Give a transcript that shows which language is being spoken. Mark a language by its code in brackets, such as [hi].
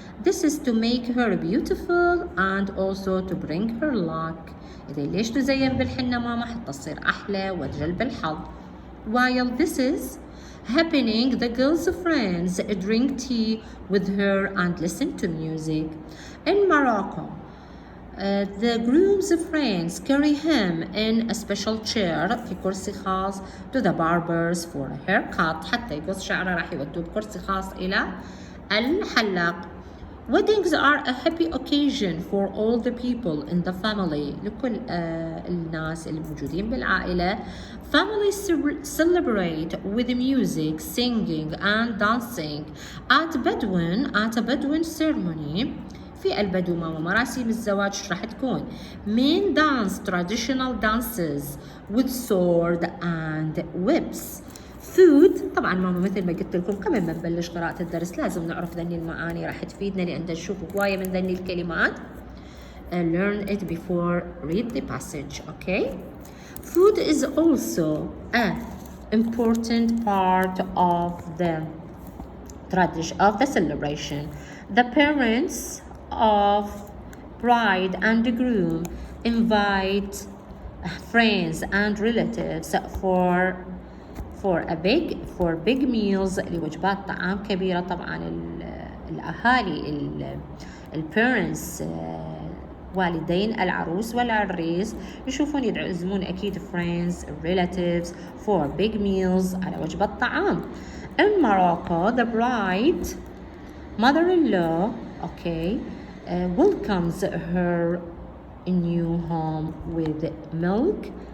[en] This is to make her beautiful and also to bring her luck. [ar] إذا ليش تزين بالحنة ماما؟ حتى تصير أحلى وتجلب الحظ. [en] While this is happening, the girl's friends drink tea with her and listen to music. In Morocco, the groom's friends carry him in a special chair [ar] في كرسي خاص [en] to the barbers for a haircut. [ar] حتى يقص شعره راح يودوه بكرسي خاص إلى الحلاق. [en] Weddings are a happy occasion for all the people in the family. [ar] لكل الناس الموجودين بالعائلة. [en] Families celebrate with music, singing and dancing. At a Bedouin ceremony, [ar] في البدو ماما مراسم الزواج راح تكون [en] men dance traditional dances with sword and whips. [ar] Food، طبعا ماما مثل ما قلت لكم قبل ما نبلش قراءة الدرس لازم نعرف ذني المعاني، راح تفيدنا لأن نشوف هواية من ذني الكلمات. [en] Learn it before read the passage, okay? Food is also an important part of the tradition of the celebration. The parents of bride and groom invite friends and relatives for big meals [ar] لوجبات طعام كبيرة. طبعا الأهالي البيرنتس والدين العروس والعريس يشوفون يعزمون أكيد [en] friends relatives for big meals [ar] على وجبة طعام. [en] In Morocco, the bride mother-in-law, okay, welcomes her new home with milk